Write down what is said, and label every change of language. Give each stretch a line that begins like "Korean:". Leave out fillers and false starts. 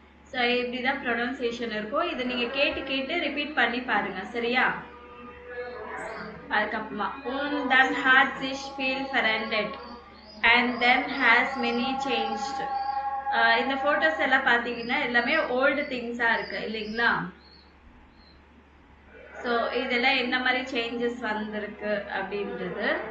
Tamil: So இப்படி தான் pronunciation இருக்கும். இதை நீங்கள் கேட்டு கேட்டு ரிப்பீட் பண்ணி பாருங்க, சரியா? அதுக்கப்புறமா
German: dann hat sich viel verändert
English: and then has many changed.
Tamil: இந்த ஃபோட்டோஸ் எல்லாம் பார்த்தீங்கன்னா எல்லாமே ஓல்டு திங்ஸாக இருக்கு இல்லைங்களா? ஸோ இதெல்லாம் என்ன மாதிரி சேஞ்சஸ் வந்திருக்கு அப்படின்றது.